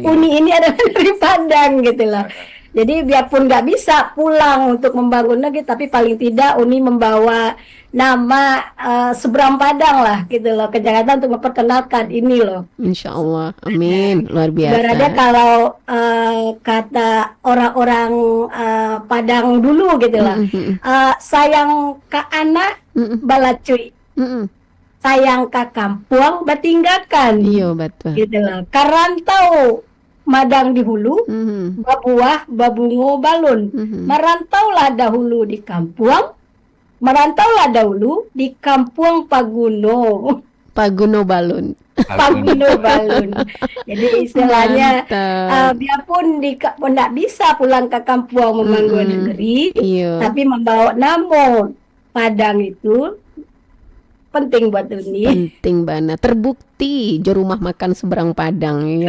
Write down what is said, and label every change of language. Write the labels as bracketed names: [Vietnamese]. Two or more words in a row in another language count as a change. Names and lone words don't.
[Indonesian] Uni ini adalah dari Padang gitu loh. Jadi biarpun nggak bisa pulang untuk membangun negeri, tapi paling tidak Uni membawa nama Seberang Padang lah gitu loh ke Jakarta untuk memperkenalkan ini loh. [Arabic] إن شاء الله, [Indonesian] amin, luar Ibaratnya biasa. kalau kata orang-orang Padang dulu gitu lah, [Minangkabau] sayang ka anak balacuy, sayang ka kampuang batinggakan, [Indonesian] Iya betul. gitu loh. [Minangkabau] Karantau madang di hulu, babuah babungo balun. [Indonesian] Merantaulah dahulu di kampuang, merantaulah dahulu di kampung Paguno. [Minangkabau] Paguno Balun. Paguno balun. [Indonesian] Jadi istilahnya Mantap. biarpun nggak bisa pulang ke kampung membangun negeri, Iya. tapi membawa nama Padang itu penting buat Uni. Penting banget. Terbukti juru rumah makan Seberang Padang ya,